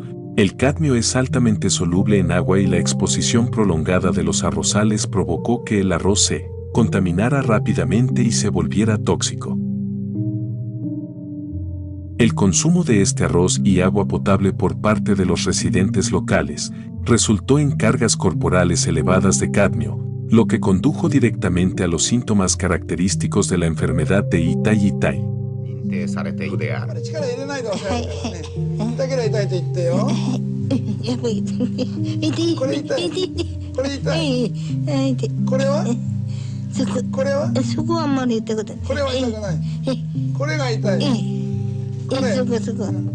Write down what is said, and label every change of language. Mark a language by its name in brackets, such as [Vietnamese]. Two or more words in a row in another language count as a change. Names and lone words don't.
[Spanish] El cadmio es altamente soluble en agua y la exposición prolongada de los arrozales provocó que el arroz se contaminara rápidamente y se volviera tóxico. El consumo de este arroz y agua potable por parte de los residentes locales resultó en cargas corporales elevadas de cadmio, lo que condujo directamente a los síntomas característicos de la enfermedad de Itai-Itai. [Japanese] 認定されているである。力入れないで押さえてね。だけど痛いと言ってよ。やっぱり痛い。これ痛い。これ痛い。痛い。これは？これは？そこはあんまり痛くない。これは痛くない。これが痛い。これ。そこ。